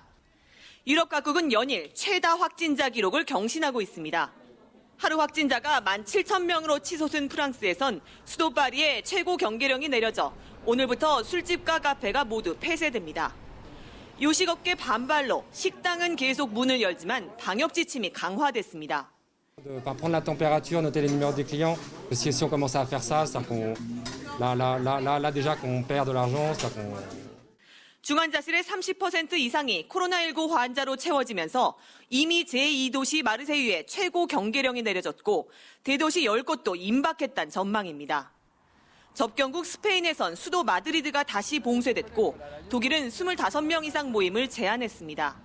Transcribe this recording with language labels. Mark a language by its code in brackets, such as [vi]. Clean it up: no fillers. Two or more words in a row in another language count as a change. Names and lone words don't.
[ko] 유럽 각국은 연일 최다 확진자 기록을 경신하고 있습니다. 하루 확진자가 17,000명으로 치솟은 프랑스에선 수도 파리에 최고 경계령이 내려져 오늘부터 술집과 카페가 모두 폐쇄됩니다. 요식업계 반발로 식당은 계속 문을 열지만 방역 지침이 강화됐습니다. [fr] Prendre la température, noter les numéros des clients. Si on commence à faire ça, c'est-à-dire qu'on là déjà qu'on perd de l'argent, c'est-à-dire qu'on [ko] 중환자실의 30% 이상이 코로나19 환자로 채워지면서 이미 제2도시 마르세유에 최고 경계령이 내려졌고 대도시 10곳도 임박했다는 전망입니다. 접경국 스페인에선 수도 마드리드가 다시 봉쇄됐고 독일은 25명 이상 모임을 제한했습니다.